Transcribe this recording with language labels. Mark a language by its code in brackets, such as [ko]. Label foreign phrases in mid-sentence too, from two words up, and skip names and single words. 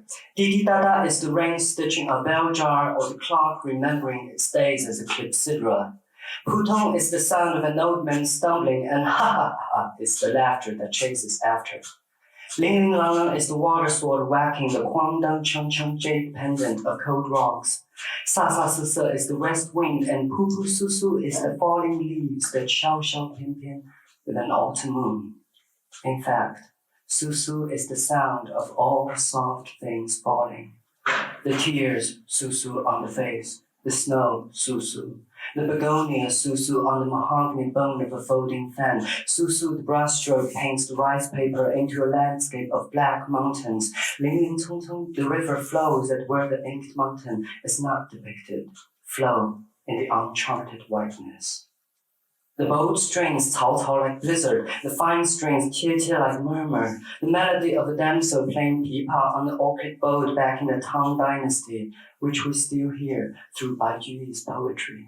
[en] Didi-dada is the rain stitching a bell jar or the clock remembering its days as a clepsydra. Putong is the sound of an old man stumbling, and ha-ha-ha is the laughter that chases after. Ling-ling-lang is the water sword whacking the Huangdang-chang-chang jade pendant of cold rocks. Sa-sa-sa-sa is the west wind, and pu-pu-su-su is the falling leaves that [zh] xiao-xiao-pian-pian [en] with an autumn moon. In fact, su-su is the sound of all soft things falling. The tears, su-su on the face. The snow, su-su. The begonia, su-su on the mahogany bone of a folding fan. Su-su, the brushstroke paints the rice paper into a landscape of black mountains. Ling-ling-tung-tung, the river flows at where the inked mountain is not depicted. Flow in the uncharted whiteness. The bold strings cao-cao like blizzard, the fine strings tia-tia like murmur, the melody of a damsel playing pipa on the orchid boat back in the Tang Dynasty, which we still hear through Bai Juyi's poetry.